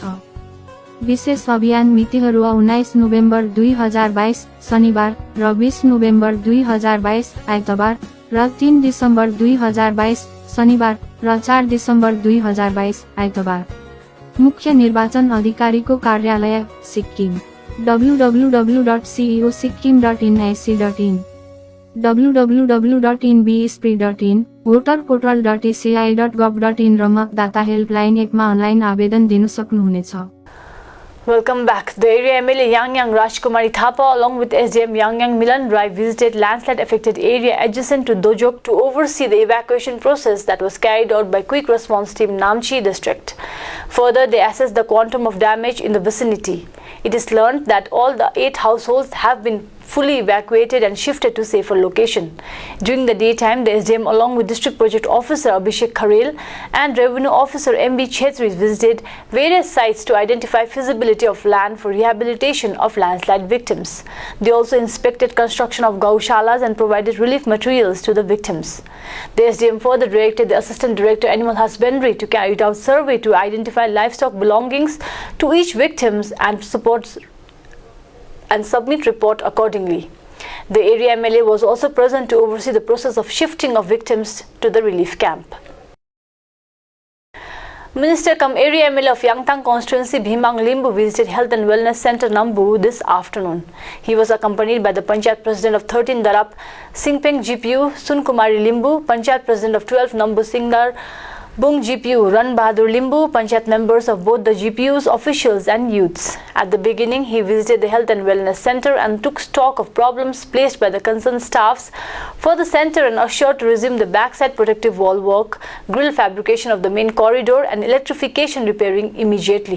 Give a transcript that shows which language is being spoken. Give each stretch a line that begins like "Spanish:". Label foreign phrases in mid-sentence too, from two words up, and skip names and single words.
Nepali: विशेष अभियान मितिहरू 19 नोभेम्बर 2022 शनिबार र 20 नोभेम्बर 2022 आइतबार र 3 डिसेम्बर 2022 शनिबार र 4 डिसेम्बर 2022 आइतबार। मुख्य निर्वाचन अधिकारीको कार्यालय सिक्किम www.ceosikkim.nic.in www.inbspre.in voterportal.eci.gov.in र मतदाता हेल्पलाइन 1 मा अनलाइन आवेदन दिन सक्नुहुनेछ।
English: Welcome back. The area MLA Yangyang Rajkumari Thapa along with SDM Yangyang Milan Rai visited landslide affected area adjacent to Dojok to oversee the evacuation process that was carried out by Quick Response Team Namchi district. Further, they assessed the quantum of damage in the vicinity. It is learned that all the 8 households have been fully evacuated and shifted to safer location. During the daytime, the SDM along with District Project Officer Abhishek Kharel and Revenue Officer MB Chetri visited various sites to identify feasibility of land for rehabilitation of landslide victims. They also inspected construction of gaushalas and provided relief materials to the victims. The SDM further directed the Assistant Director Animal Husbandry to carry out survey to identify livestock belongings to each victims and submit report accordingly. The area MLA was also present to oversee the process of shifting of victims to the relief camp. Minister cum area MLA of Yangtang constituency Bhimang Limbu visited Health and Wellness Center Nambu this afternoon. He was accompanied by the Panchayat President of 13 Darap Singpeng GPU Sunkumari Limbu, Panchayat President of 12 Nambu Singdar Bung GPU Ran Bahadur Limbu, Panchayat members of both the GPUs, officials and youths. At the beginning, he visited the Health and Wellness Center and took stock of problems placed by the concerned staffs for the center and assured to resume the backside protective wall work, grill fabrication of the main corridor and electrification repairing immediately.